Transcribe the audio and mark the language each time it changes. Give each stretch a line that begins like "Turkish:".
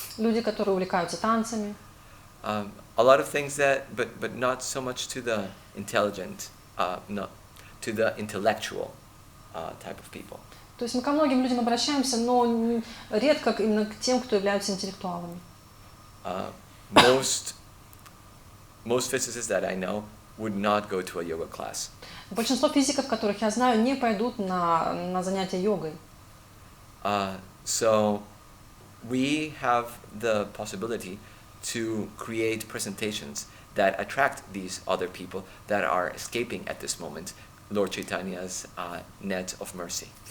Russian: люди, которые увлекаются танцами.
English: A lot of things but not so much to the intelligent, not to the intellectual type of people.
Russian: То есть мы ко многим людям обращаемся, но редко именно к тем, кто являются интеллектуалами.
English: Most physicists that I know would not go to a yoga class.
Russian: Большинство физиков, которых я знаю, не пойдут на занятия йогой.
English: So we have the possibility to create presentations that attract these other people that are escaping at this moment Lord Chaitanya's net of mercy.